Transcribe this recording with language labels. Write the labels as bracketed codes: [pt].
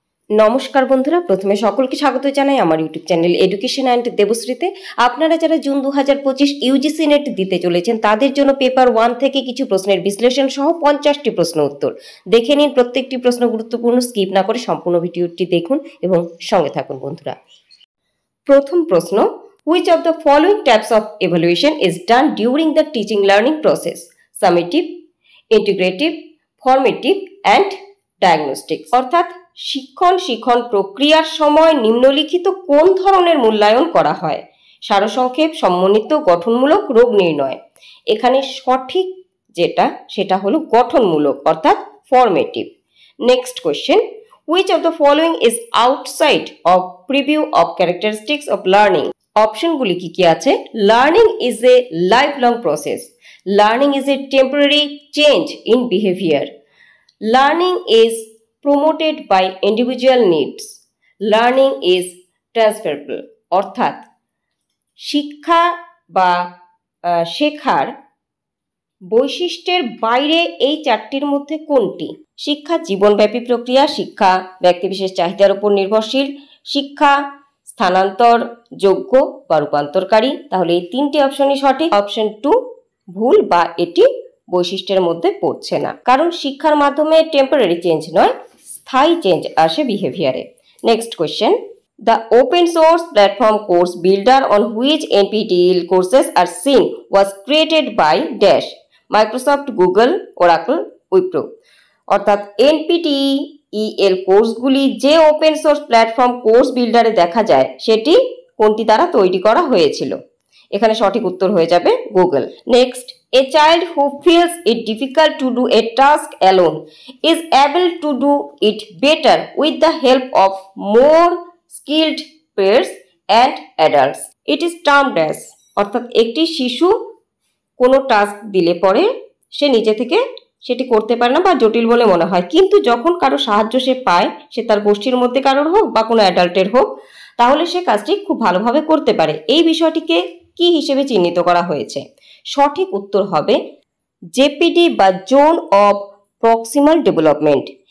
[bn] নমস্কার বন্ধুরা, প্রথমে সকলকে স্বাগত জানাই আমার ইউটিউব চ্যানেল এডুকেশন অ্যান্ড দেবশ্রীতে। আপনারা যারা জুন 2025 ইউজিসি নেট দিতে চলেছেন তাদের জন্য পেপার 1 থেকে কিছু প্রশ্নের বিশ্লেষণ সহ 50টি প্রশ্ন উত্তর দেখে নিন। প্রত্যেকটি প্রশ্ন গুরুত্বপূর্ণ, স্কিপ না করে সম্পূর্ণ ভিডিওটি দেখুন এবং সঙ্গে থাকুন বন্ধুরা। প্রথম প্রশ্ন, [en] which of the following types of evaluation is done during the teaching learning process? Summative, integrative, formative and diagnostic। [bn] অর্থাৎ শিক্ষণ প্রক্রিয়ার সময় নিম্নলিখিত কোন ধরনের মূল্যায়ন করা হয়? সারসংক্ষেপ, সমন্বিত, গঠনমূলক, রোগ নির্ণয়। এখানে সঠিক যেটা সেটা হলো গঠনমূলক অর্থাৎ formative. [en] Next question, which of the following is outside of preview of characteristics of learning? [bn] অপশনগুলি কি আছে? [en] Learning is a life long process, learning is a temporary change in behaviour, learning is promoted by individual needs, learning is transferable। [bn] অর্থাৎ শিক্ষা বা শেখার বৈশিষ্ট্যের বাইরে এই চারটির মধ্যে কোনটি? শিক্ষা জীবনব্যাপী প্রক্রিয়া, শিক্ষা ব্যক্তিবিশেষ চাহিদার উপর নির্ভরশীল, শিক্ষা স্থানান্তর যোগ্য বা রূপান্তরকারী। তাহলে এই তিনটি অপশনই সঠিক। অপশন 2 ভুল বা এটি বৈশিষ্ট্যের মধ্যে পড়ছে না, কারণ শিক্ষার মাধ্যমে টেম্পোরারি চেঞ্জ নয়, স্থায়ী চেঞ্জ আসে বিহেভিয়ারে। [en] Next question, the open source platform course builder on which NPTEL courses are seen was created by dash, Microsoft, Google, Oracle, Wipro। [bn] অর্থাৎ NPTEL কোর্সগুলি যে ওপেন সোর্স প্ল্যাটফর্ম কোর্স বিল্ডারে দেখা যায় সেটি কোনটি দ্বারা তৈরি করা হয়েছিল? এখানে সঠিক উত্তর হয়ে যাবে Google. [en] Next, a child who feels it difficult to do a task alone is able to do it better with the help of more skilled peers and adults. It is termed as। [bn] অর্থাৎ একটি শিশু কোনো task দিলে পরে সে নিজে থেকে সেটি করতে পারে না বা জটিল বলে মনে হয়, কিন্তু যখন কারো সাহায্য সে পায়, সে তার গোষ্ঠীর মধ্যে কারোর হোক বা কোনো অ্যাডাল্টের হোক, তাহলে সে কাজটি খুব ভালোভাবে করতে পারে। এই বিষয়টিকে কি হিসেবে চিহ্নিত করা হয়েছে? সঠিক উত্তর হবে জেপিডি বা জোন অফ প্রক্সিমাল ডেভেলপমেন্ট।